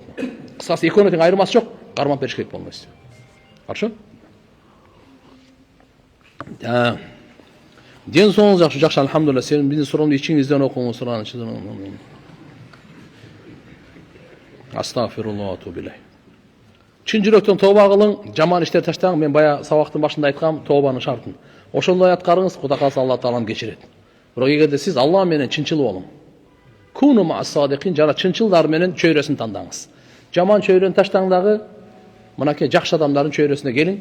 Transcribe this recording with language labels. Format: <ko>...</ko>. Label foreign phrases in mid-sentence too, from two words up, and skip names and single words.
<ky>Кысасы экөөнүн тең айырмасы жок, кармап бериш керек болмойсу. Хорошо? Ден соңуңуз жакшы, алхамдулилла. Сен биздин суроомду ичиңизден окуңуз,</ky> <ar>أستغفر الله وأتوب إليه.</ar> <ky>Чын жүрөктөн тооба кылың, жаман иштер таштаң. Мен бая сабактын башында айткам, тообанын шартын. Ошондой аткарыңыз, Кудай кааласа Алла таалам кечирет. Бирок эгерде сиз Алла менен чынчыл болуң.</ky> <ar>كونوا مع الصادقين,</ar> <ky>жана чынчылдар менен чөйрөсүн тандаңыз. Жаман чөйрөнү таштаң дагы, мынакей жакшы адамдардын чөйрөсүнө келиң.</ky>